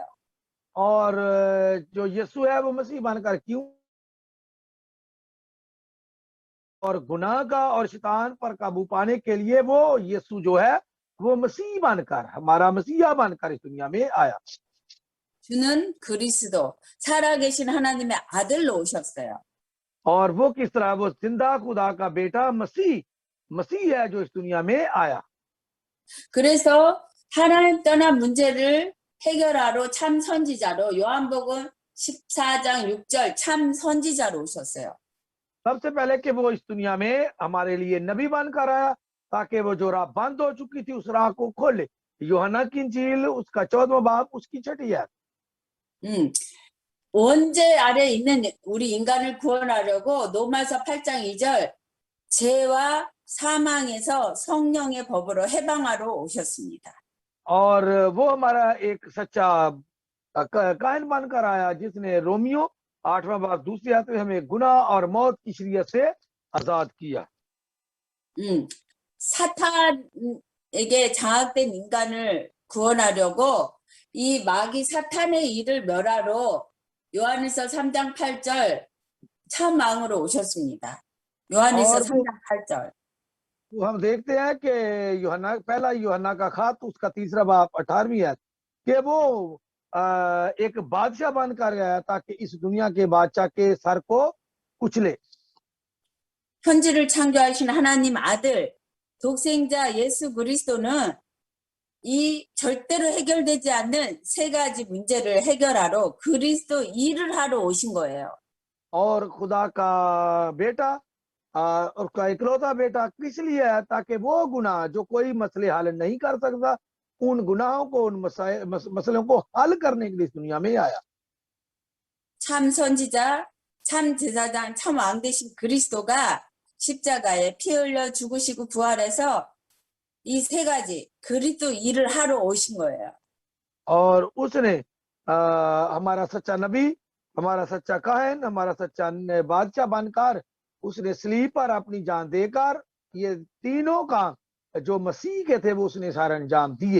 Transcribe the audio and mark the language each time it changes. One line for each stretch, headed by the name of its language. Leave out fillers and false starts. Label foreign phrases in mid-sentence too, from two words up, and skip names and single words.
Hindi: और जो यीशु है वो मसीह बनकर क्यों, और गुनाह का और शैतान पर काबू पाने के लिए वो यीशु जो है वो मसीह बनकर, हमारा मसीहा बनकर इस दुनिया में आया।
Korean: 주는 그리스도, 살아계신 하나님의 아들로 오셨어요.
Hindi: और वो किस तरह, वो जिंदा खुदा का बेटा मसीह है जो इस दुनिया में आया।
Korean: 그래서 하나님 떠난 문제를 해결하러 참 선지자로 요한복음 14장 6절 참 선지자로 오셨어요.
Hindi: सबसे पहले कि वो इस दुनिया में हमारे लिए नबी बनकर आया ताकि वो जो राह बंद हो चुकी थी उस राह को खोले। यूहन्ना की इंजील उसका 14वां बाब उसकी 6ठी आयत।
Korean: 원죄 아래 있는 우리 인간을 구원하려고 로마서 8장 2절 죄와 사망에서 성령의 법으로 해방하러 오셨습니다.
Hindi: और वो हमारा एक सच्चा कायन बनकर आया जिसने रोमियो 8वां बाब दूसरी आयत में हमें गुनाह और मौत की शरीयत से आजाद किया।
Korean: 사탄에게 장악된 인간을 구원하려고 이 마귀 사탄의 일을 멸하러 요한일서 3장 8절 참 왕으로 오셨습니다. 요한일서
Hindi: और
Korean: 3장 8절.
Hindi: वो हम देखते हैं कि यूहन्ना पहला यूहन्ना का खत उसका 3रा बाब 18वीं है कि वो एक बादशाह बनकर आया ताकि इस दुनिया के बादशाह के सर को कुचले।
Korean: 천지를 창조하신 하나님 아들 독생자 예수 그리스도는 이 절대로 해결되지 않는 세 가지 문제를 해결하러 그리스도 일을 하러 오신 거예요.
Hindi: और खुदा का बेटा और उसका इकलौता बेटा किस लिए है ताकि वो गुनाह जो कोई मसले हल नहीं कर सकता उन गुनाहों को उन मसलों को हल करने के लिए इस दुनिया में आया।
Korean: 참 선지자, 참 제사장, 참 왕 되신 그리스도가 십자가에 피 흘려 죽으시고 부활해서 이 세 가지 그리스도 일을 하러 오신 거예요.
Hindi: और उसने हमारा सच्चा नबी, हमारा सच्चा काहन, हमारा सच्चा बादशाह बनकर उसने सलीब पर अपनी जान देकर ये तीनों काम जो मसीह के थे वो उसने सारा अंजाम दिए।